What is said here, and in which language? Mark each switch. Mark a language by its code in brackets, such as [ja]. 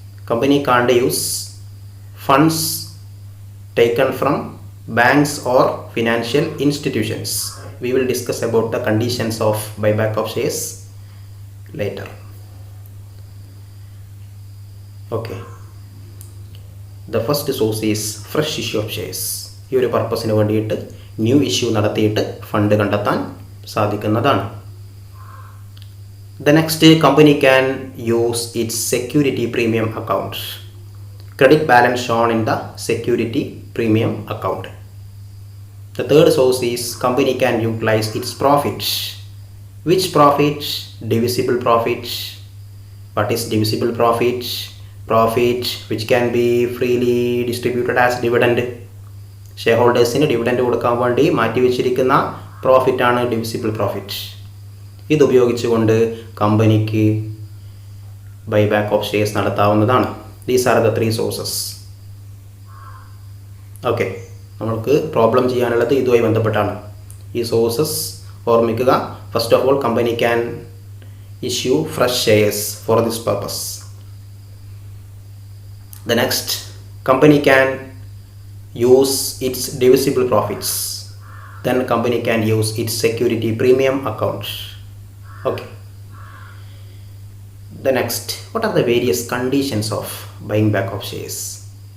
[en] Company can't use funds taken from banks or financial institutions. We will discuss about the conditions of buyback of shares later. Okay. The first source is fresh issue of shares. [ml] ഈ ഒരു പർപ്പസിന് വേണ്ടിയിട്ട് new issue നടത്തിയിട്ട് fund കണ്ടെത്താൻ സാധിക്കുന്നതാണ്. [en] The next, company can use its security premium account. Credit balance shown in the security premium account. The third source is company can utilize its profits. Which profits? Divisible profits. What is divisible profits? Profit which can be freely distributed as dividend. [ml] ഷെയർഹോൾഡേഴ്സിന് dividend കൊടുക്കാൻ വേണ്ടി മാറ്റിവെച്ചിരിക്കുന്ന പ്രോഫിറ്റാണ് divisible profit. ഇതുപയോഗിച്ചുകൊണ്ട് കമ്പനിക്ക് buyback of shares നടത്താവുന്നതാണ്. [en] These are the three sources. [ml] Okay, നമ്മൾക്ക് problem ചെയ്യാനുള്ളത് ഇതുമായി ബന്ധപ്പെട്ടാണ്. ഈ sources ഓർമ്മിക്കുക. [en] First of all, company can issue fresh shares for this purpose. The next, company can use its divisible profits. Then company can use its security premium account. Okay. The next, what are the various conditions of buying back of shares?